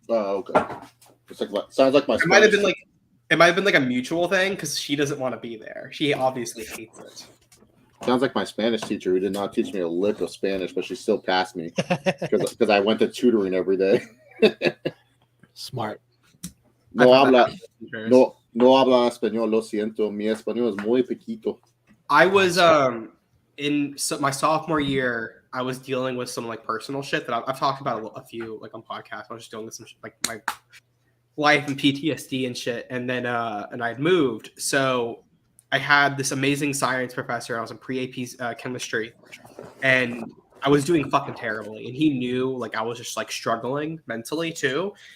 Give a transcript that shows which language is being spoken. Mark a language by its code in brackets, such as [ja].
[en] Oh, okay. It's like sounds like my. It might have been like a mutual thing because she doesn't want to be there. She obviously hates it. Sounds like my Spanish teacher who did not teach me a lick of Spanish, but she still passed me because I went to tutoring every day. Smart. No [es] No habla español, lo siento. Mi español es muy poquito. [en] I was in my sophomore year. I was dealing with some like personal shit that I've talked about a few like on podcasts. I was just dealing with some like my life and PTSD and shit. And then and I'd moved, so I had this amazing science professor. I was in pre-AP chemistry, and I was doing fucking terribly, and he knew like I was just like struggling mentally too.